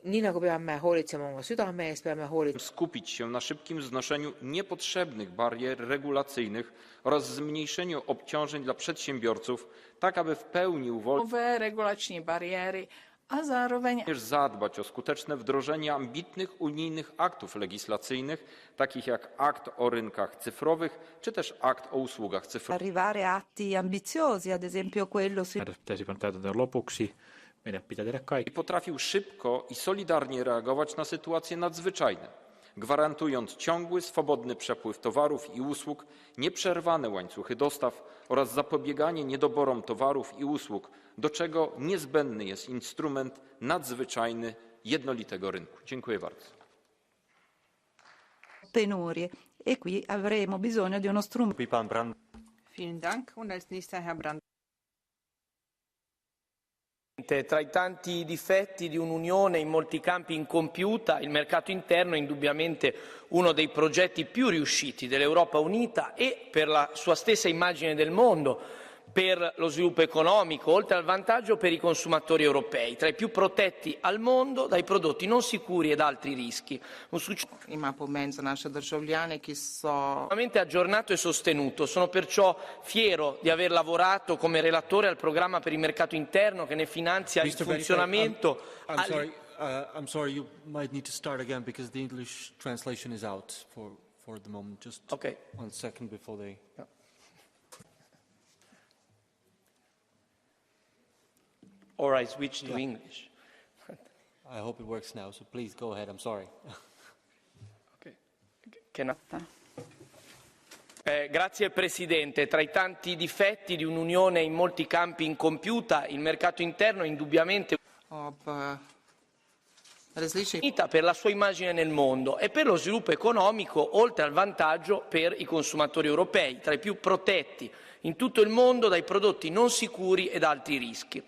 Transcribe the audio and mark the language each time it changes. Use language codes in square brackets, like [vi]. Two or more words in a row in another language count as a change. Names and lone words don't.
[pl] Skupić się na szybkim znoszeniu niepotrzebnych barier regulacyjnych oraz zmniejszeniu obciążeń dla przedsiębiorców, tak aby w pełni uwolnić [sk] a zároveň [pl] zadbać o skuteczne wdrożenie ambitnych unijnych aktów legislacyjnych, takich jak akt o rynkach cyfrowych, czy też akt o usługach cyfrowych. [it] Arrivare a atti ambiziosi, ad esempio quello [pl] I potrafił szybko i solidarnie reagować na sytuacje nadzwyczajne, gwarantując ciągły, swobodny przepływ towarów i usług, nieprzerwane łańcuchy dostaw oraz zapobieganie niedoborom towarów i usług, do czego niezbędny jest instrument nadzwyczajny jednolitego rynku. Dziękuję bardzo. [fr] Penurie. [it] E qui avremo bisogno di uno strumento. [de] Vielen Dank. Und als nächster Herr Brand. [it] Tra i tanti difetti di un'Unione in molti campi incompiuta, il mercato interno è indubbiamente uno dei progetti più riusciti dell'Europa unita e per la sua stessa immagine del mondo, per lo sviluppo economico, oltre al vantaggio per i consumatori europei, tra i più protetti al mondo dai prodotti non sicuri ed altri rischi. Un successo aggiornato e sostenuto. Sono perciò fiero di aver lavorato come relatore al programma per il mercato interno che ne finanzia il funzionamento. [en] I'm sorry, you might need to start again because the English translation is out for the moment. Just 1 second before they... Yeah. Or I switch to English. I hope it works now, so please go ahead. I'm sorry. [it] Grazie Presidente. Tra i tanti difetti di un'Unione in molti campi incompiuta, il mercato interno è indubbiamente per la sua immagine nel mondo e per lo sviluppo economico, oltre al vantaggio per i consumatori europei, tra i più protetti in tutto il mondo dai prodotti non sicuri ed altri rischi.